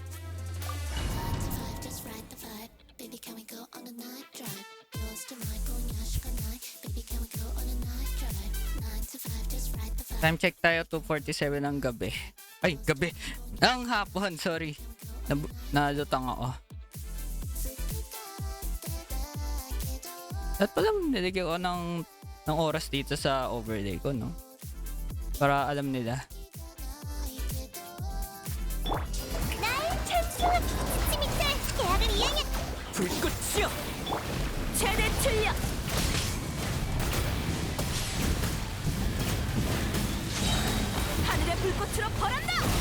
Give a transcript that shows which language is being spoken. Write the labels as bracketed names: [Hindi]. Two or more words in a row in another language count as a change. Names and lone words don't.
[English] Time check [Filipino] tayo, 2:47 ng gabi. Ay, gabi. Ang hapon, sorry. Nalutang ako. At pala nilagyan ko ng oras dito sa overlay ko, no? Para alam nila. [Korean] 나의 찬송. 스미트 계약을 이행해. 불꽃이여. 최대 출력. 하늘의 불꽃으로 벌한다.